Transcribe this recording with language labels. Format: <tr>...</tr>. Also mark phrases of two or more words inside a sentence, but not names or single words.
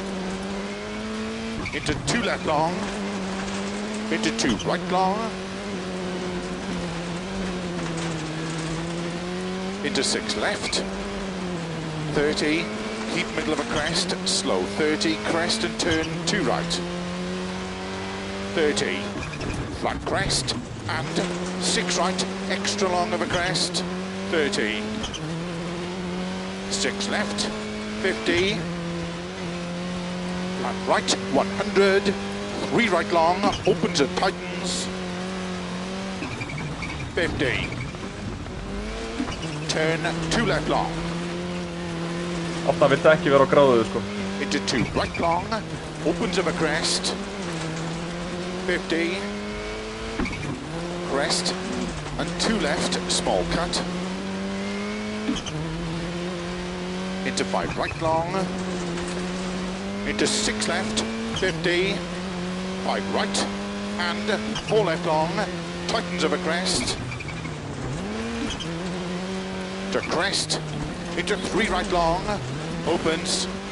<en>Into 2 left long, into 2 right long, into 6 left, 30, keep middle of a crest, slow 30, crest and turn 2 right, 30, flat crest, and 6 right, extra long of a crest, 30, 6 left, 50, flat right, 100, 3 right long, opens and tightens, 50, turn 2 left long,</en> <is>Átna viltu ekki vera á gráðu sko.</is> <en>into 2 right long, opens of a crest, 50, crest, and 2 left, small cut, into 5 right long, into 6 left, 50, 5 right, and 4 left long, tightens over crest, to crest, into 3 right long, opens,</en>